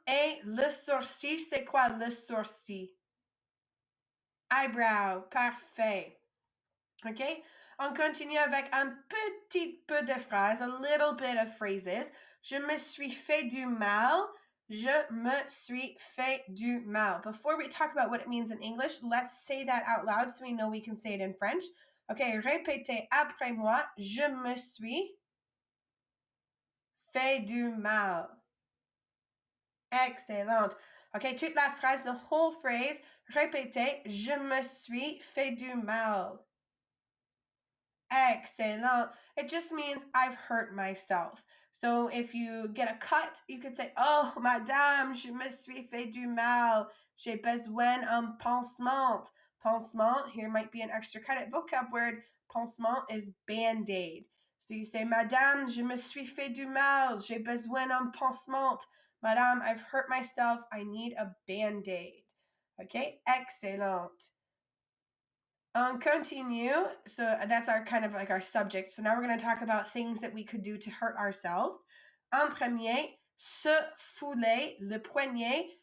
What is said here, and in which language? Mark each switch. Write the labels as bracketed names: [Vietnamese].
[French] Et le sourcil, c'est quoi le sourcil? Eyebrow, parfait. OK? On continue avec un petit peu de phrases, [English] a little bit of phrases. [French] Je me suis fait du mal. Je me suis fait du mal. [English] Before we talk about what it means in English, let's say that out loud so we know we can say it in French. [French] Okay, répétez après moi. Je me suis fait du mal. Excellent. Okay, toute la phrase, [English] the whole phrase. [French] Répétez. Je me suis fait du mal. Excellent. [English] It just means I've hurt myself. So if you get a cut, you could say, [French] oh, madame, je me suis fait du mal. J'ai besoin un pansement. [English] Pansement, here might be an extra credit vocab word. Pansement is band-aid. So you say, [French] madame, je me suis fait du mal. J'ai besoin un pansement. [English] Madame, I've hurt myself. I need a band-aid. [French] Okay, excellent. On continue. [English] So that's our kind of like our subject. So now we're going to talk about things that we could do to hurt ourselves. [French] En premier, se fouler le poignet.